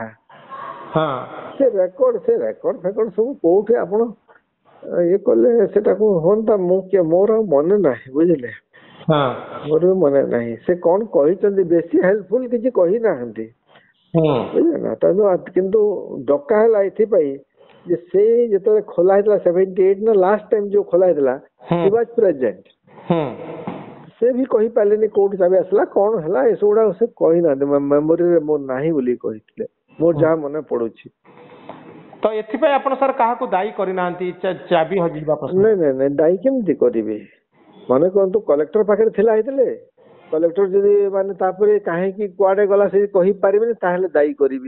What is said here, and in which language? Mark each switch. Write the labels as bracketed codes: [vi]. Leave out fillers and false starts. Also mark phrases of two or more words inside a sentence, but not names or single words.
[or] ସେ ରେକର୍ଡ ଫେକର୍ଡ ସବୁ କୋଉଠି ଆପଣ ଇଏ କଲେ ସେଟାକୁ ହୁଅନ୍ତା, ମୋର ଆଉ ମନେ ନାହିଁ। ବୁଝିଲେ, ମୋର ବି ମନେ ନାହିଁ ସେ କଣ କହିଛନ୍ତି। ବେଶୀ ହେଲ୍ପଫୁଲ କିଛି କହିନାହାନ୍ତି, ବୁଝିଲେ ନା। କିନ୍ତୁ ଡକା ହେଲା ଏଥିପାଇଁ ଯେ ସେ ଯେତେବେଳେ ଖୋଲା ହେଇଥିଲା 78 ନା [en] last time [or] ଯୋଉ ଖୋଲା ହେଇଥିଲା, [en] he was present। [or] ସେ ବି କହିପାରିଲେନି କୋଉଠି ଚାବି ଆସିଲା କଣ ହେଲା, ଏସବୁଗୁଡା ସେ କହିନାହାନ୍ତି। ମେମୋରିରେ ମୋର ନାହିଁ ବୋଲି କହିଥିଲେ, ମୋର ଯାହା ମନେ ପଡୁଛି। ତ ଏଥିପାଇଁ ଆପଣ ସାର୍ କାହାକୁ ଦାୟୀ କରିନାହାନ୍ତି ଚାବି ହଜିବା? ନାଇଁ ଦାୟୀ କେମିତି କରିବି? ମନେ କରନ୍ତୁ କଲେକ୍ଟର ପାଖରେ ଥିଲା ହେଇଥିଲେ, କଲେକ୍ଟର ଯଦି ମାନେ ତାପରେ କାହିଁକି କୁଆଡେ ଗଲା ସେ କହିପାରିବେନି, ତାହେଲେ ଦାୟୀ କରିବି।